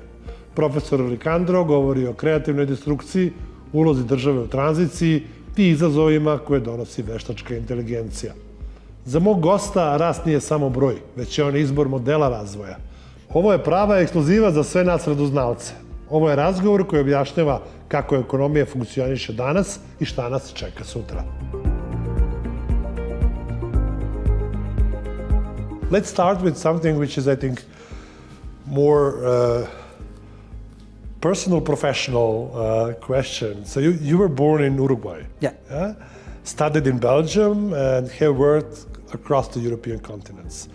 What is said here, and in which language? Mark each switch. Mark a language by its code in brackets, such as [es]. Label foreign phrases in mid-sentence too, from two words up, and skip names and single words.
[sr] Profesor Licandro govori o kreativnoj destrukciji, ulozi države u tranziciji i izazovima koje donosi veštačka inteligencija. Za mog gosta rast nije samo broj, već je on izbor modela razvoja. Ovo je prava ekskluziva za sve nas radoznalce. Ovo je razgovor koji objašnjava kako ekonomija funkcioniše danas i šta nas čeka sutra. [en] Let's start with something which is, I think, more personal, professional question. So you were born in Uruguay. Yeah. Studied in Belgium and have worked across the European continents.